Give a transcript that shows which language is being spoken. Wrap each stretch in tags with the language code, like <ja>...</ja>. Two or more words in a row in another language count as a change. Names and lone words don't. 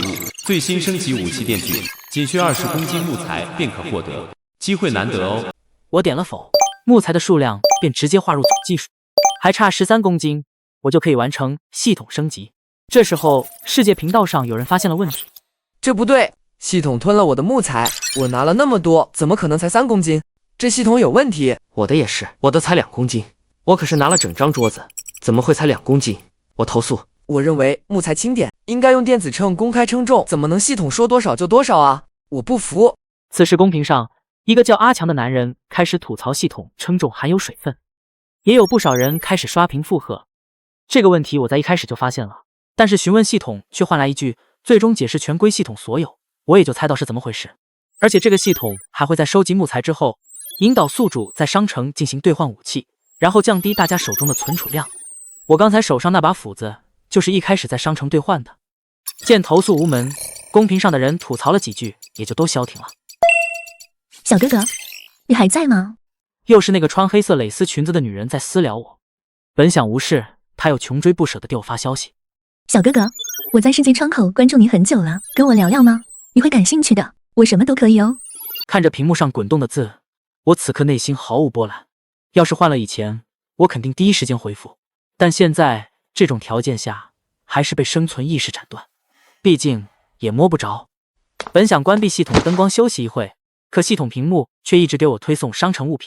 <zh>最新升級武器電鋸，僅需20公斤木材便可獲得，機會難得哦。我點了否，木材的數量便直接劃入總計數，還差13公斤，我就可以完成系統升級。這時候，世界頻道上有人發現了問題，這不對，系統吞了我的木材，我拿了那麼多，怎麼可能才3公斤？這系統有問題。我的也是，我的才2公斤，我可是拿了整張桌子，怎麼會才2公斤？我投訴。我認為木材輕點，應該用電子秤公開稱重，怎麼能系統說多少就多少啊？我不服。此時公屏上，一個叫阿強的男人開始吐槽系統稱重含有水分，也有不少人開始刷屏附和。這個問題我在一開始就發現了，但是詢問系統卻換來一句最終解釋權歸系統所有，我也就猜到是怎麼回事。而且這個系統還會在收集木材之後，引導宿主在商城進行兌換武器，然後降低大家手中的存儲量。我剛才手上那把斧子就是一開始在商城兌換的。見投訴無門，公屏上的人吐槽了幾句，也就都消停了。小哥哥，你還在嗎？又是那個穿黑色蕾絲裙子的女人在私聊我。本想無視，她又窮追不捨地給我發消息。小哥哥，我在世界窗口關注你很久了，跟我聊聊嗎？你會感興趣的，我什麼都可以哦。看着屏幕上滾動的字，我此刻內心毫無波瀾。要是換了以前，我肯定第一時間回復，但現在這種條件下，還是被生存意識斬斷。畢竟也摸不着。本想關閉系統燈光休息一會，可系統屏幕卻一直給我推送商城物品。</zh>